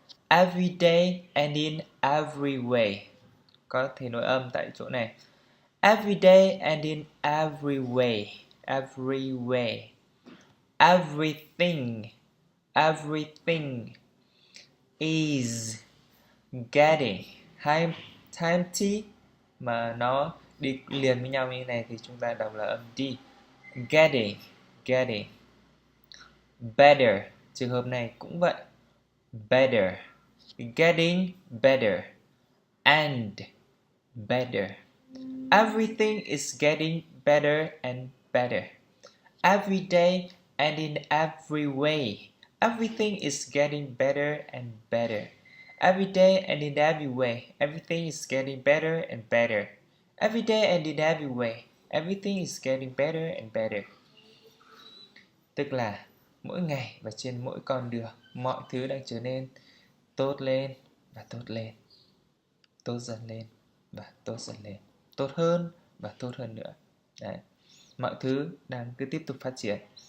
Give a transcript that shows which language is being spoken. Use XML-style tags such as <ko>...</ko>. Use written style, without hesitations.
<en>Every day and in every way.</en> <vi>Có thể nối âm tại chỗ này.</vi> <en>Every day and in every way. Every way. Everything, everything is getting.</en> <vi>Hai t mà nó đi liền với nhau như này thì chúng ta đọc là âm D.</vi> <en>Getting, getting. Better,</en> <vi>trường hợp này cũng vậy.</vi> <en>Better, getting better, and better. Everything is getting better and better. Every day and in every way. Everything is getting better and better. Every day and in every way. Everything is getting better and better. Every day and in every way. Everything is getting better and better.</en> <vi>Tức là mỗi ngày và trên mỗi con đường, mọi thứ đang trở nên tốt lên và tốt lên, tốt dần lên và tốt dần lên, tốt hơn và tốt hơn nữa. Đấy. Mọi thứ đang cứ tiếp tục phát triển.</vi>